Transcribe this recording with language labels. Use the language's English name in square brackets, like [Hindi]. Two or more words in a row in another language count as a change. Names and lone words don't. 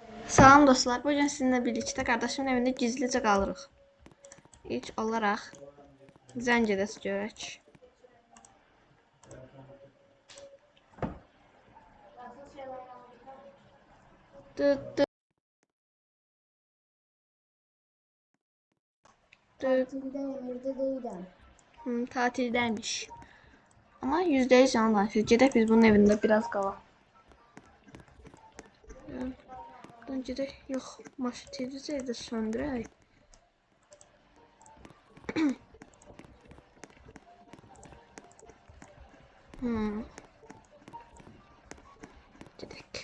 [Azerbaijani] Salam dostlar, bugün sizinlə birlikdə qardaşımın evində gizlicə qalırıq. İlk olaraq zəng edəs görək. Dıt dıt dıt. [Turkish] Tatildeyim, evde değilim. [Azerbaijani] Tatildəymiş. Amma %100 yalan danışır. Gedək biz bunun evində biraz qalaq. Buradan gedək. Yox, maşın televizor evdə söndürək. Gedək.